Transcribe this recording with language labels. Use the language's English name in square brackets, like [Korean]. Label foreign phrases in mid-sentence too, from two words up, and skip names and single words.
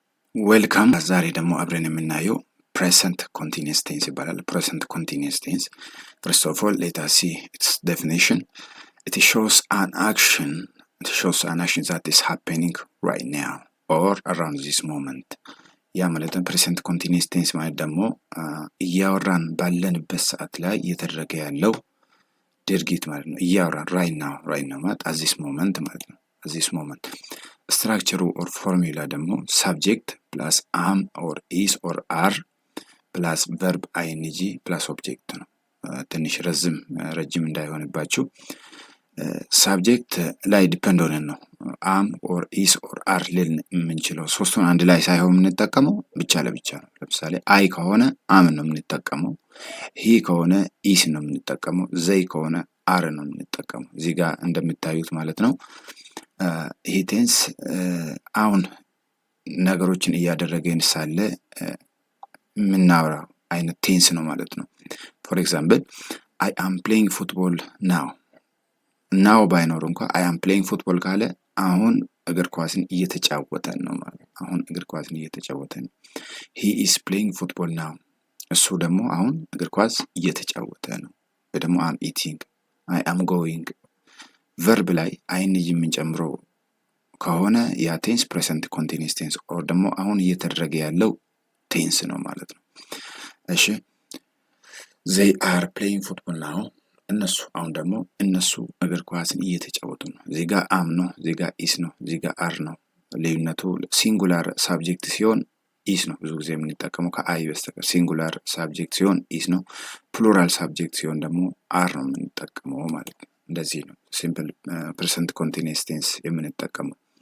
[English] ዌልካም [Amharic] ዛሬ ደግሞ አብረን የምናየው [English] present continuous tense ይባላል። present continuous tense first of all let us see its definition. It shows an action that is happening right now or around this moment. [Amharic] ያ ማለት [English] present continuous tense [Amharic] ማለት ደግሞ እያወራን ባለንበት ሰዓት ላይ እየተደረገ ያለው ድርጊት ማለት ነው። እያወራን [English] right now [Amharic] ማለት [English] at this moment [Amharic] ማለት ነው። [English] at this moment structure or formula [Amharic] ደግሞ [English] subject plus am or is or are plus verb ing plus object [Amharic] ነው። ትንሽ ረጅም እንዳይሆንባችሁ subject ላይ ዲፔንድ ሆነን ነው [English] am or is or are [Amharic] ልን የምንችለው። ሶስቱን አንድ ላይ ሳይሆን የምንጠቀመው ብቻ ለብቻ ነው። ለምሳሌ I ከሆነ am ነው የምንጠቀመው፣ he ከሆነ is ነው የምንጠቀመው፣ they ከሆነ are ነው የምንጠቀመው። እዚህ ጋር እንደምታዩት ማለት ነው ይሄ ቴንስ አሁን ነገሮችን እያደረገን ሳለ የምናወራው አይነት ቴንስ ነው ማለት ነው። [English] For example I am playing football now [Amharic] ባይኖር እንኳን [English] I am playing football [Amharic] ካለ አሁን እግር ኳስን እየተጫወተን ነው ማለት ነው። አሁን እግር ኳስን እየተጫወተን ነው። [English] he is playing football now [Amharic] እሱ ደግሞ አሁን እግር ኳስ እየተጫወተ ነው። ወይ ደግሞ [English] am eating I am going [Amharic] verb ላይ ing የምንጨምረው ከሆነ ያ ቴንስ [English] present continuous tense or [Amharic] ደግሞ አሁን እየተደረገ ያለው ቴንስ ነው ማለት ነው። እሺ [English] they are playing football now [Amharic] እነሱ አሁን ደግሞ እነሱ እግር ኳስን እየተጫወቱ ነው። እዚህ ጋር am ነው፣ እዚህ ጋር is ነው፣ እዚህ ጋር are ነው። ልዩነቱ [English] singular subject [Amharic] ሲሆን is ነው ብዙ ጊዜ የምንጠቀመው ከአይ በስተቀር። [English] singular subject [Amharic] ሲሆን is ነው፣ [English] plural subject [Amharic] ሲሆን ደግሞ are ነው የምንጠቀመው ማለት ነው። እንደዚህ ነው [English] simple present continuous tense [Amharic] የምንጠቀመው።